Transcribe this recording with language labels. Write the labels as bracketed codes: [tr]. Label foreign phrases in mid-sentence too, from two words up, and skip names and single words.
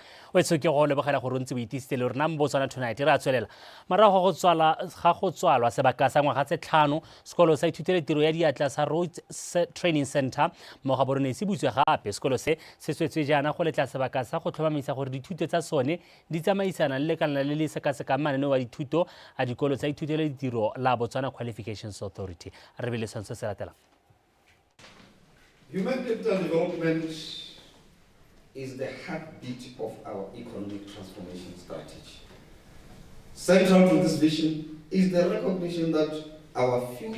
[tn] o etso ke go lebogela gore ntse o itisitse le rena Botswana Tonight re a tswelela morago ga go tswalwa sebaka sa ngwaga tse 5 sekolo sa ithutele tiro ya diatla sa Rhodes Training Center mo ga borone se butswe gape sekolo se tswetswe jaana go letla sebaka sa go tlhomamisa gore dithuto tsa sone di tsamaisana le lekala le le sekaseka mananeo wa dithuto a dikolo tsa ithutele tiro la Botswana Qualifications Authority re bile sentse se latela. [en] Human capital development is the heartbeat of our economic transformation strategy. Central to this vision is the recognition that our future